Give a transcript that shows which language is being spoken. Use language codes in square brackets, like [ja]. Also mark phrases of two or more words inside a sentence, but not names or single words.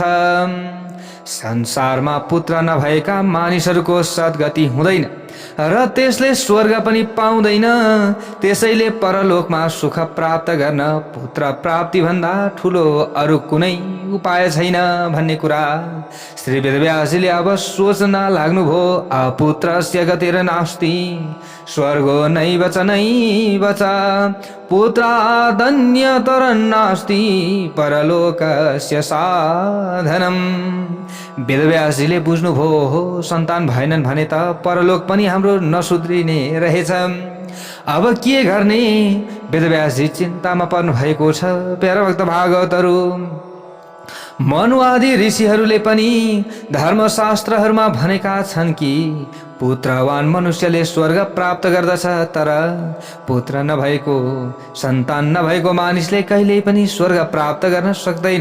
[ne] संसारमा पुत्र नभएका मानिसहरूको सद्गति हुँदैन र त्यसले स्वर्ग पनि पाउँदैन। त्यसैले परलोकमा सुख प्राप्त गर्न पुत्र प्राप्ति भन्दा ठुलो अरू कुनै उपाय छैन भन्ने कुरा श्री वेदव्यासजीले अब सोच्न लाग्नुभयो। [sa] अपुत्रस्य गतिर् नास्ति स्वर्गो नैव च नैव च पुत्रादन्यतरन्नास्ति परलोकस्य साधनम्। [ne] वेदव्यासजीले बुझ्नुभयो हो सन्तान भएनन् भने त परलोक पनि हाम्रो नसुध्रिने रहेछ। अब के गर्ने? वेदव्यासजी चिन्तामा पर्नु भएको छ। प्यारा भक्त भागवतहरू, मनु आदि ऋषिहरूले पनि धर्मशास्त्रहरूमा भनेका छन् कि पुत्रवान मनुष्यले स्वर्ग प्राप्त गर्दछ, तर पुत्र नभएको सन्तान नभएको मानिसले कहिल्यै पनि स्वर्ग प्राप्त गर्न सक्दैन।